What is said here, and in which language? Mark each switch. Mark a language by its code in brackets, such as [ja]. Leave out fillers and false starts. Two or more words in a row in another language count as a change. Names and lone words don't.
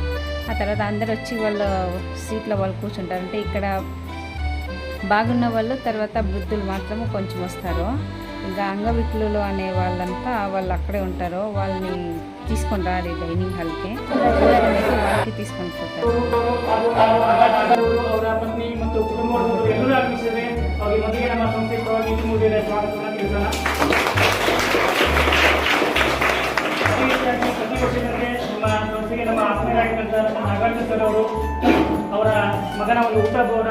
[te] ఆ తర్వాత అందరు వచ్చి వాళ్ళ సీట్లో వాళ్ళు కూర్చుంటారు. అంటే ఇక్కడ బాగున్న వాళ్ళు, తర్వాత వృద్ధులు మాత్రము కొంచెం వస్తారు. ఇంకా అంగవికలులు అనే వాళ్ళంతా వాళ్ళు అక్కడే ఉంటారు. వాళ్ళని తీసుకొని రారు డైనింగ్ హాల్కి, వాళ్ళకి తీసుకొని పోతారు. [kn] ನಮ್ಮ ಆತ್ಮೀಯರಾಗಿದ್ದಂಥ ನಮ್ಮ ನಾಗಾರ್ಜುನ ಸರ್ ಅವರು ಅವರ ಮಗನ ಒಂದು ಊಟ ಭವನ